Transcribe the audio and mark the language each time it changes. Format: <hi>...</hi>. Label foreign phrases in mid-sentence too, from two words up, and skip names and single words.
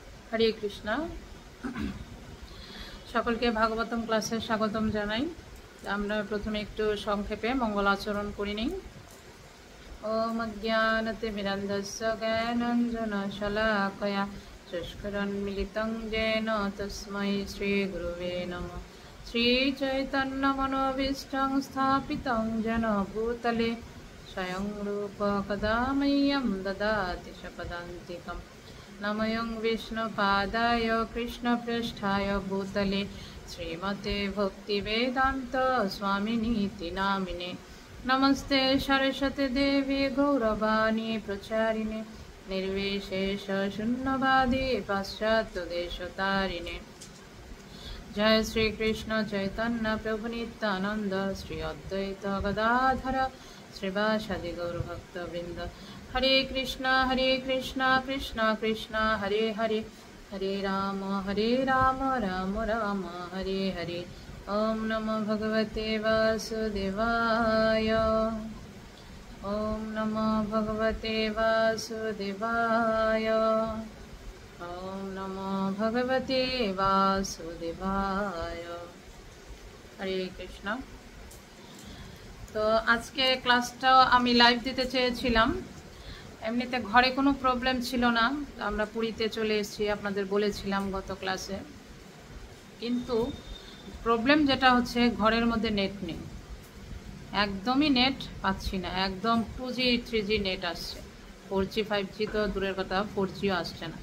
<bn>হরে কৃষ্ণ। সকলকে ভাগবতম ক্লাসে স্বাগতম জানাই। আমরা প্রথমে একটু সংক্ষেপে মঙ্গল আচরণ করে নিই।</bn> <sa>ওম অজ্ঞানতিমিরন্ধস্য জ্ঞানাঞ্জনশলাকয়া চক্ষুরন্মিলিतं येन তস্मै শ্রীগুরুবে নমঃ। শ্রীচৈতন্যমনোভীষ্টং স্থাপিतं येन ভূতলে স্বয়ং রূপ কদা মह्यं দদাতি স্বপদাन्तिकम्। नमोऽयं विष्णुपादाय कृष्णपृष्ठाय भूतले श्रीमते भक्तिवेदान्त स्वामिनीति नामिने। नमस्ते सरस्वती देवी गौरवाणी प्रचारिणे निर्विशेष शून्यवादी पाश्चात्यदेशतारिणे। जय श्री कृष्ण चैतन्य प्रभु नित्यानंद श्री अद्वैत गदाधर श्रीवासादि गौरभक्तवृंद। हरे कृष्णा कृष्ण कृष्ण हरे हरे, हरे राम राम राम हरे हरे। ओम नमो भगवते वासुदेवाय, ओम नमो भगवते वासुदेवाय, ओम नमो भगवते वासुदेवाय। हरे कृष्ण।</sa> <bn>তো আজকে ক্লাসটা আমি লাইভ দিতে চেয়েছিলাম, এমনিতে ঘরে কোনো প্রবলেম ছিল না, আমরা পুরীতে চলে এসেছি আপনাদের বলেছিলাম গত ক্লাসে। কিন্তু প্রবলেম যেটা হচ্ছে ঘরের মধ্যে নেট নেই, একদমই নেট পাচ্ছি না, একদম 2G 3G নেট আসছে, 4G 5G তো দূরের কথা, 4Gও আসছে না।</bn>